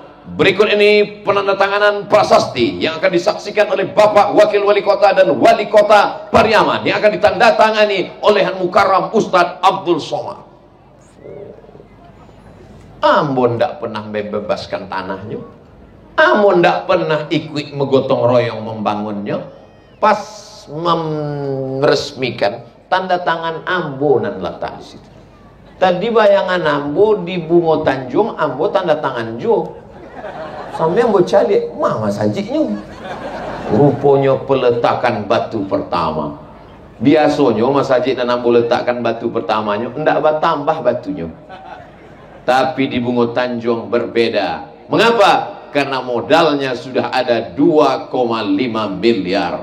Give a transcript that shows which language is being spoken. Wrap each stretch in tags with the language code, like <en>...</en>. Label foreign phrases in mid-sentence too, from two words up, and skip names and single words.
<id>Berikut ini penandatanganan prasasti yang akan disaksikan oleh Bapak Wakil Wali Kota dan Wali Kota Pariaman yang akan ditandatangani oleh Mukarram Ustadz Abdul Somad.</id> <min>Ambo ndak pernah membebaskan tanahnya, ambo ndak pernah ikut menggotong royong membangunnya. Pas meresmikan, tanda tangan ambo nan letak di situ. Tadi bayangan ambo di Bungo Tanjung, ambo tanda tangan jo. Sampai ambo cari, mana sajiknya?</min> <id>Rupanya peletakan batu pertama. Biasanya masjid dan ambo letakkan batu pertamanya, enggak bertambah batunya. Tapi di Bungo Tanjung berbeda. Mengapa? Karena modalnya sudah ada 2,5 miliar.</id>